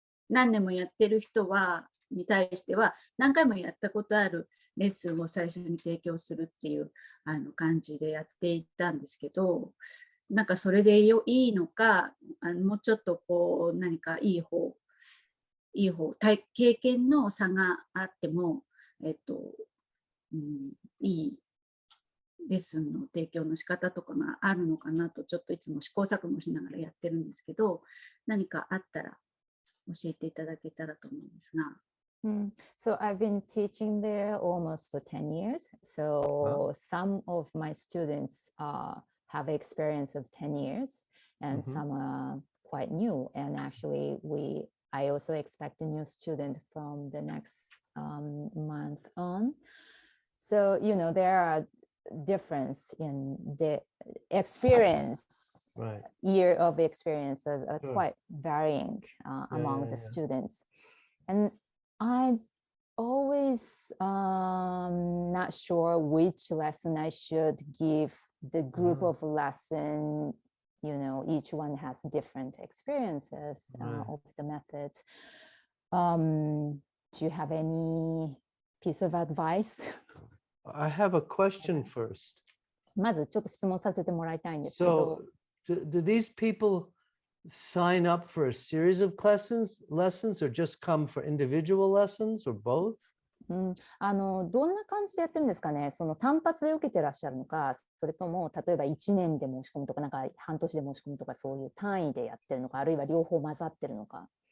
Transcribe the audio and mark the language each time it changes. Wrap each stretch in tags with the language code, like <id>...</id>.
<ja>何年もやってる人に対しては何回もやったことあるレッスンを最初に提供するっていう感じでやっていったんですけど、なんかそれでいいのか、もうちょっと何かいい方経験の差があっても、いいレッスンの提供の仕方とかがあるのかなと、ちょっといつも試行錯誤しながらやってるんですけど、何かあったら教えていただけたらと思うんですが。</ja> <en>So I've been teaching there almost for 10 years. So some of my students have experience of 10 years and some are quite new. And actually I also expect a new student from the next month on. So, there are difference in the experience. Year of experiences are quite varying among the students. And I'm always not sure which lesson I should give the group of lesson. Each one has different experiences of the methods. Do you have any piece of advice? I have a question first.</en> <ja>まずちょっと質問させてもらいたいんですけど。</ja> <en>So, do these people sign up for a series of lessons or just come for individual lessons or both?</en> <ja>どんな感じでやってるんですかね。その単発で受けてらっしゃるのか、それとも例えば1年で申し込むとか、なんか半年で申し込むとか、そういう単位でやってるのか、あるいは両方混ざってるのか。</ja>